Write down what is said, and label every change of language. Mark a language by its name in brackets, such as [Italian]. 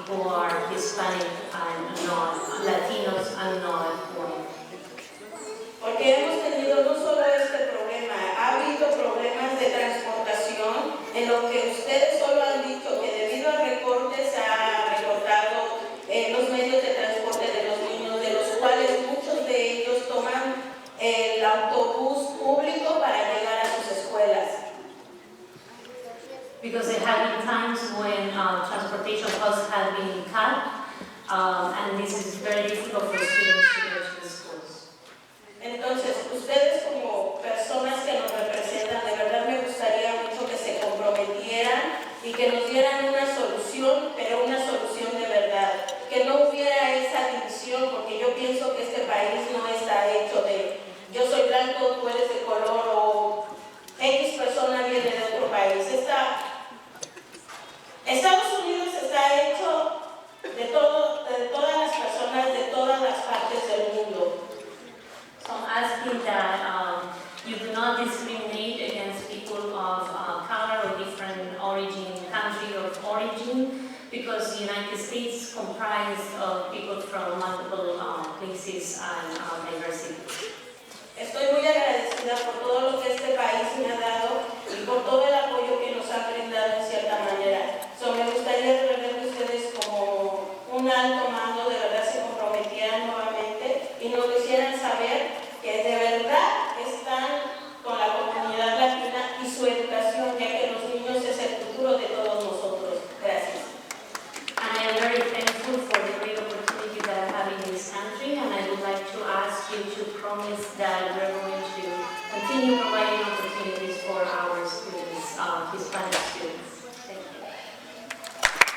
[English] are Hispanic and not Latinos and not white. [Spanish] Porque hemos tenido no solo este problema, ha habido problemas de transportación en lo que ustedes solo han dicho que debido a recortes se ha recortado los medios de transporte de los niños, de los cuales muchos de ellos toman el autobús público para llegar a sus escuelas. [English] Because there have been times when transportation costs have been cut, and this is very difficult for students to go to the schools. [Spanish] Entonces, ustedes como personas que nos representan, de verdad me gustaría mucho que se comprometieran y que nos dieran una solución, pero una solución de verdad. Que no hubiera esa división, porque yo pienso que este país no está hecho de yo soy blanco, tú eres de color o X persona viene de otro país. Estados Unidos está hecho de todas las personas de todas las partes del mundo. [English] So I'm asking that you do not discriminate against people of color or different origin, country of origin, because the United States comprised of people from multiple places and diversity. [Spanish] Estoy muy agradecida por todo lo que este país me ha dado y por todo el apoyo que nos ha brindado en cierta manera. Me gustaría de verdad que ustedes como un alto mando de verdad se comprometieran nuevamente y nos lo hicieran saber que de verdad están con la comunidad latina y su educación, ya que los niños es el futuro de todos nosotros. Gracias. [English] And I am very thankful for the great opportunity that I have in this country, and I would like to ask you to promise that we're going to continue providing opportunities for our students, Hispanic students. Thank you.